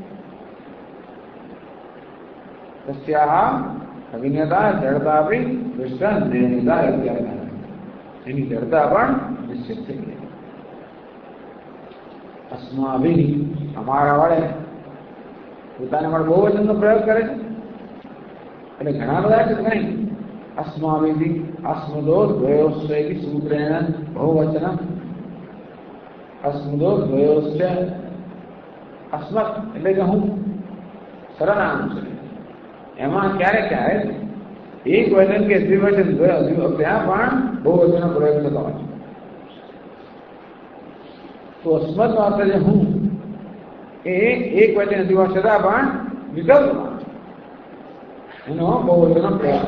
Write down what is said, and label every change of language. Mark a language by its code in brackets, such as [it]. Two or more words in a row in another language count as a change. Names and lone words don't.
[sa] तस्या अविन्यता जडता आपी दृष्टा निर्णिता [gu] એની જડતા પણ નિશ્ચિત થઈ ગઈ. અસ્માભિ અમારા વડે પોતાને વડે બહુવચનનો પ્રયોગ કરે છે એટલે ઘણા બધા છે નહીં. [sa] अस्माभि अस्मदोर्द्वयोश्चैति सूत्रेण बहुवचनम अस्मदोर्द्वयोश्च अस्मत् [gu] એટલે કે હું સરનામ છે એમાં ક્યારે ક્યારે એક વચન કે દ્વિવચન ત્યાં પણ બહુવચનનો પ્રયોગ થતો હોય છે. તો અસ્મદ માત્ર જે હું એ એક વચન દ્વિવચન છતાં પણ વિકલ્પમાં એનો બહુવચનનો પ્રયોગ.